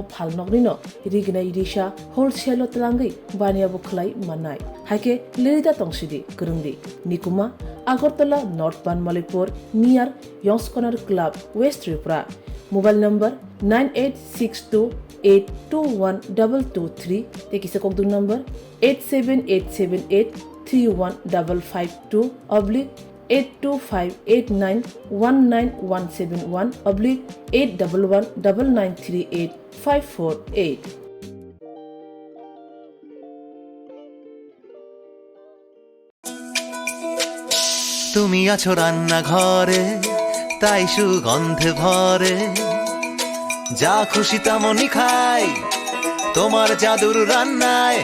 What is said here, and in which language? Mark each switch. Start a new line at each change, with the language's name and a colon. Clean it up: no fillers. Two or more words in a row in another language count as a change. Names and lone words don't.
Kok Borok: phal nokrino rignai risa wholesale tlangai bania bo khlai manai haike lirida tongsidi krungdi nikuma Agartala North Banmalipur near Yongs Corner Club West Tripura
English: Mobile number
Kok Borok: 9862821223 Tekisa Kokdu number 87878315552 oblique 82589191171 oblique 8119938
Bangla: তুমি আছো রান্না ঘরে তাই সুগন্ধে ভরে যা খুশি তেমনই খাই তোমার জাদুর রান্নায়